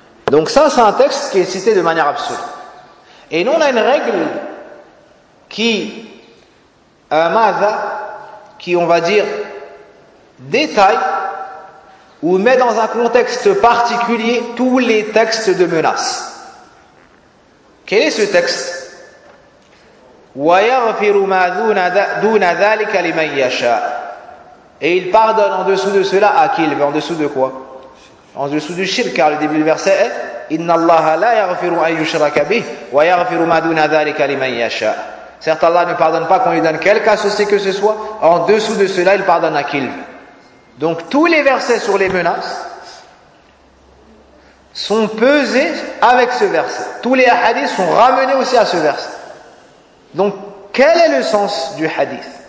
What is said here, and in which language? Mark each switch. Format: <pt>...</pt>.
<fr>Donc ça, c'est un texte qui est cité de manière absolue. Et nous, on a une règle qui on va dire, détaille ou met dans un contexte particulier tous les textes de menace. Quel est ce texte?</fr> <ar>وَيَغْفِرُ مَا دُونَ ذَلِكَ لِمَنْ يَشَاءَ.</ar> <fr>Et il pardonne en dessous de cela à qui? En dessous de quoi? En dessous du shirk, car le début du verset est</fr> <ar>إِنَّ اللَّهَ لَا يَغْفِرُ أَنْ يُشْرَكَ بِهِ وَيَغْفِرُ مَا دُونَ ذَلِكَ لِمَنْ يَشَاءَ.</ar> <fr>Certes, Allah ne pardonne pas qu'on lui donne quelque associé que ce soit. En dessous de cela, il pardonne à qui? Donc, tous les versets sur les menaces sont pesés avec ce verset. Tous les hadiths sont ramenés aussi à ce verset. Donc, quel est le sens du hadith?</fr>